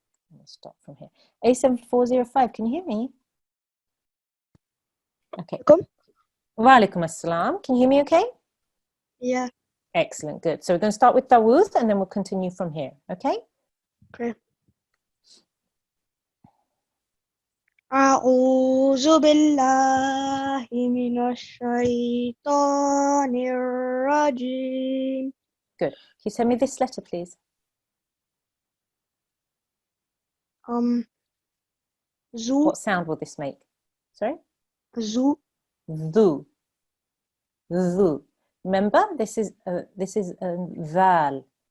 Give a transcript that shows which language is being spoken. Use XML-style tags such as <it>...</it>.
<en>We'll start from here. A7405, can you hear me? Okay. Wa alaikum assalam. Can you hear me okay? Yeah. Excellent, good. So we're going to start with Dawud and then we'll continue from here, okay? Okay.</en> <ar>أعوذ بالله من الشيطان الرجيم.</ar> <en>Good. Can you send me this letter, please? Zu. What sound will this make? Sorry? Zu. Dhu. Dhu. Remember, this is a val.</en>